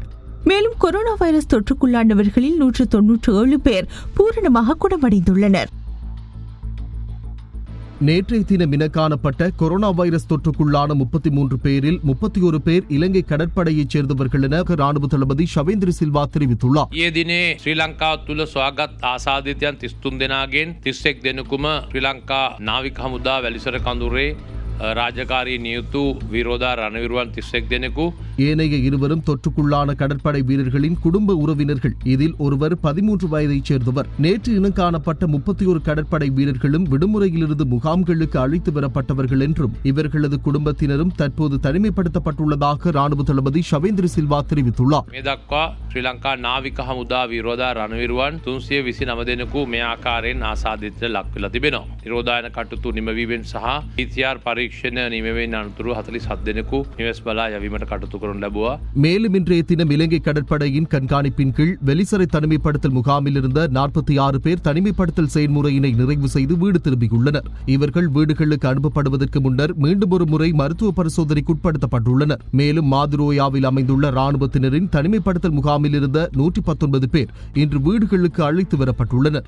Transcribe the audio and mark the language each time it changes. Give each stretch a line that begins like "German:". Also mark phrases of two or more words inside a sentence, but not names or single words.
Tamil: மேலும் கொரோனா வைரஸ் தொற்றுக்குள்ளானவர்களில் 197 பேர் பூரணமாக குணமடைந்துள்ளனர். நேற்றைய தினம் இன காணப்பட்ட கொரோனா வைரஸ் தொற்றுக்குள்ளான 33 பேரில் 31 பேர் இலங்கை கடற்படையைச் சேர்ந்தவர்கள் என ராணுவ தளபதி ஷவேந்திர சில்வா தெரிவித்துள்ளார்.
Sinhala: ඊයේ දිනේ ශ්‍රී ලංකාව තුළ සොයාගත් ආසාදිතයන් 33 දෙනාගෙන් 31 දෙනෙකුම ශ්‍රී ලංකා නාවික හමුදා වැලිසර කඳුරේ රාජකාරි නියුතු විරෝධා රණවිරුවන් 31 දෙනෙකු.
Tamil: ஏனைய இருவரும் தொற்றுக்குள்ளான கடற்படை வீரர்களின் குடும்ப உறவினர்கள். இதில் ஒருவர் 13 வயதைச் சேர்ந்தவர். நேற்று இனம் காணப்பட்ட 31 கடற்படை வீரர்களும் விடுமுறையிலிருந்து முகாம்களுக்கு அழைத்து வரப்பட்டவர்கள் என்றும் இவர்களது குடும்பத்தினரும் தற்போது தனிமைப்படுத்தப்பட்டுள்ளதாக ராணுவ தளபதி ஷவேந்திர சில்வா தெரிவித்துள்ளார்.
Sinhala: මේ දක්වා ශ්‍රී ලංකා නාවික හමුදා විරෝධා රණවිරුවන් 329 දෙනෙකු මේ ආකාරයෙන් ආසාදිතට ලක් වෙලා තිබෙනවා. නිරෝධායන කටයුතු නිමවීමෙන් සහ PCR පරීක්ෂණ නිමවීමෙන් අනතුරු 47 දෙනෙකු නිවෙස් බලා යැවීමට කටයුතු කරනු ලැබුවා.
Tamil: மேலும் இன்றைய தினம் இலங்கை கடற்படையின் கண்காணிப்பின் கீழ் வெலிசரை தனிமைப்படுத்தல் முகாமில் இருந்த 46 பேர் தனிமைப்படுத்தல் செயல்முறையினை நிறைவு செய்து வீடு திரும்பியுள்ளனர். இவர்கள் வீடுகளுக்கு அனுப்பப்படுவதற்கு முன்னர் மீண்டும் ஒரு முறை மருத்துவ பரிசோதனைக்கு உட்படுத்தப்பட்டுள்ளனர். மேலும் மாதுரோயாவில் அமைந்துள்ள ராணுவத்தினரின் தனிமைப்படுத்தல் முகாமில் இருந்த 119 பேர் இன்று வீடுகளுக்கு அழைத்து வரப்பட்டுள்ளனர்.